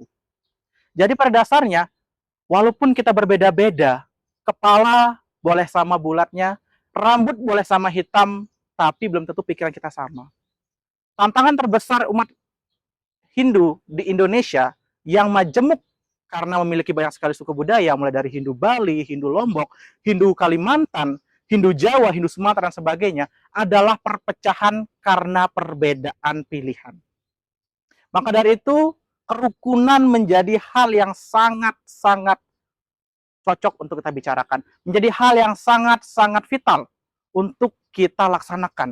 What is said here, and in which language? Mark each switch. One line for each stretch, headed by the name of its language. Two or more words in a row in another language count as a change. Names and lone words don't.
Indonesian: Jadi pada dasarnya, walaupun kita berbeda-beda, kepala boleh sama bulatnya, rambut boleh sama hitam, tapi belum tentu pikiran kita sama. Tantangan terbesar umat Hindu di Indonesia yang majemuk karena memiliki banyak sekali suku budaya, mulai dari Hindu Bali, Hindu Lombok, Hindu Kalimantan, Hindu Jawa, Hindu Sumatera, dan sebagainya, adalah perpecahan karena perbedaan pilihan. Maka dari itu, kerukunan menjadi hal yang sangat-sangat cocok untuk kita bicarakan. Menjadi hal yang sangat-sangat vital untuk kita laksanakan.